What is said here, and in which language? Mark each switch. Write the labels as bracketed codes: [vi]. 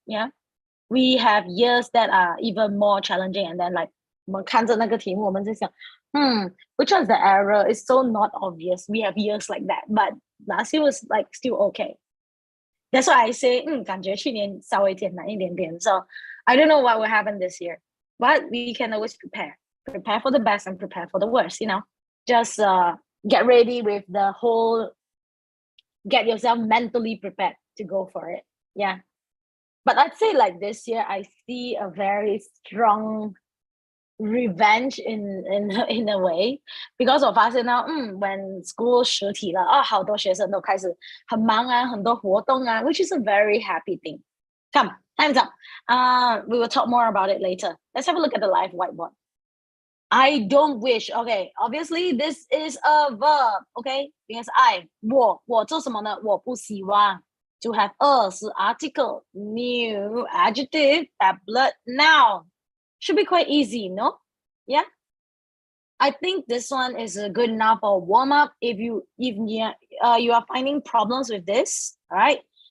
[en] Yeah, we have years that are even more challenging, and then like [zh] 我们看着那个题目，我们在想 [en] which one's the error? It's so not obvious. We have years like that, but last year was like still okay. That's why I say, [zh] 感觉去年稍微简单一点点. [en] So I don't know what will happen this year, but we can always prepare for the best and prepare for the worst, you know, just get ready with the whole, get yourself mentally prepared to go for it. Yeah. But I'd say like this year, I see a very strong revenge in a way, because [zh] 我发现到 [en] when school [zh] 实体了好多学生都开始很忙啊，很多活动啊 [en] which is a very happy thing. Come, time's up. We will talk more about it later. Let's have a look at the live whiteboard. I don't wish. Okay, obviously this is a verb. Okay, because [zh] 我做什么呢？我不希望 [en] to have a [zh] 是 [en] article, new, adjective, tablet, noun. Should be quite easy, no? Yeah. I think this one is good enough for warm up. If you are finding problems with this, all right?